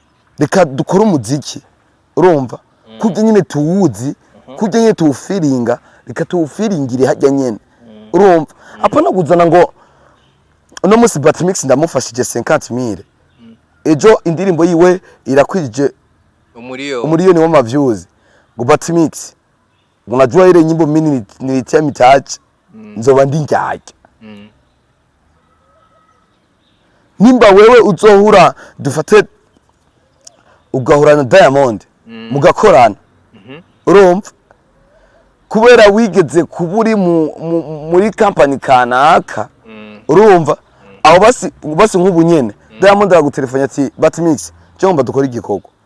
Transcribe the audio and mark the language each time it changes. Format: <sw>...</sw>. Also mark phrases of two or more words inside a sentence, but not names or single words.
<rn>umuziki urumva kujya nyine tuwuzi kujya nyine tuwufiringa reka tuwufiringire hajya nyene urumva apana kuzana ngo uno musi Batimix ndamufashije 50,000 ejo indirimbo yiwe irakwije umuriyoni w'ama views ngo Batimix</rn> <sw>unajua ile nyimbo mimi nilitia mitaji</sw> <rn>nzoba ndi njyaje nimba wewe uzohura dufate ugahura na Diamond mugakorana urumva kubera wigeze kuburi muri company kanaka urumva aho basi nk'ubu nyene Diamond aragutelefona ati Batimix cyomba dukora igikorwa</rn>